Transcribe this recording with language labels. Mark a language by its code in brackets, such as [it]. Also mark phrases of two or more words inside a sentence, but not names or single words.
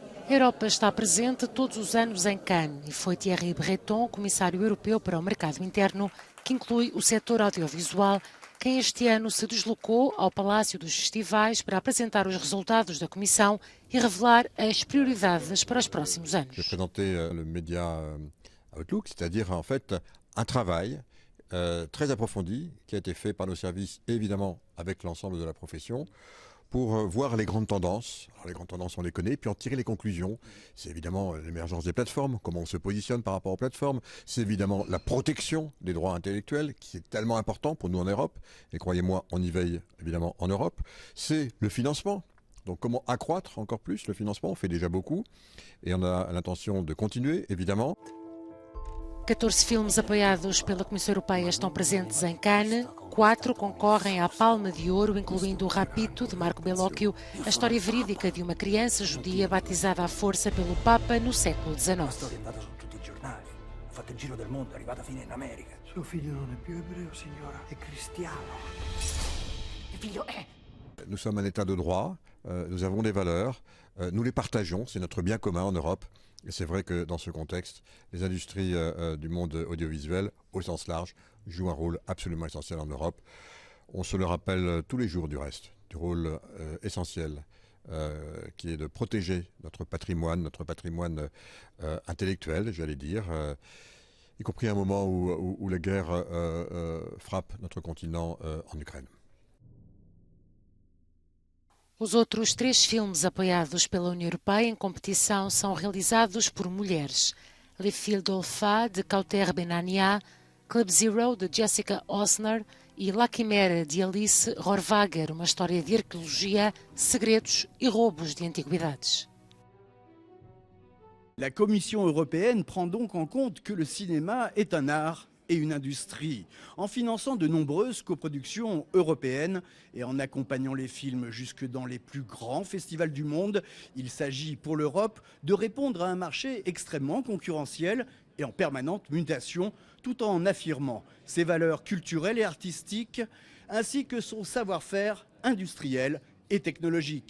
[pt] A Europa está presente todos os anos em Cannes e foi Thierry Breton, comissário europeu para o mercado interno, que inclui o setor audiovisual, quem este ano se deslocou ao Palácio dos Festivais para apresentar os resultados da Comissão e revelar as prioridades para os próximos anos. [fr] Je vais présenter le média Outlook, c'est-à-dire en fait un travail très approfondi qui a été fait par nos services, évidemment avec l'ensemble de la profession, pour voir les grandes tendances. Alors, les grandes tendances, on les connaît, puis en tirer les conclusions. C'est évidemment l'émergence des plateformes, comment on se positionne par rapport aux plateformes. C'est évidemment la protection des droits intellectuels, qui est tellement important pour nous en Europe. Et croyez-moi, on y veille évidemment en Europe. C'est le financement. Donc comment accroître encore plus le financement? On fait déjà beaucoup. Et on a l'intention de continuer, évidemment. [pt] 14 filmes apoiados pela Comissão Europeia estão presentes em Cannes. 4 concorrem à Palma de Ouro, incluindo o Rapito, de Marco Bellocchio, a história verídica de uma criança judia batizada à força pelo Papa no século XIX. [it] Suo figlio non è più ebreo, signora, è cristiano. Mio figlio è. [fr] Nous sommes un État de droit, nous avons des valeurs, nous les partageons, c'est notre bien commun en Europe. Et c'est vrai que dans ce contexte, les industries du monde audiovisuel, au sens large, jouent un rôle absolument essentiel en Europe. On se le rappelle tous les jours du reste, du rôle essentiel qui est de protéger notre patrimoine intellectuel, j'allais dire, y compris à un moment où la guerre frappe notre continent en Ukraine. [pt] Os outros 3 filmes apoiados pela União Europeia em competição são realizados por mulheres. Les Filles d'Olpha, de Kauter Benania, Club Zero, de Jessica Osner e La Quimera, de Alice Rohrwager, uma história de arqueologia, segredos e roubos de antiguidades. [fr] La Commission européenne prend donc en compte que le cinéma est un art et une industrie, en finançant de nombreuses coproductions européennes et en accompagnant les films jusque dans les plus grands festivals du monde. Il s'agit pour l'Europe de répondre à un marché extrêmement concurrentiel et en permanente mutation, tout en affirmant ses valeurs culturelles et artistiques, ainsi que son savoir-faire industriel et technologique.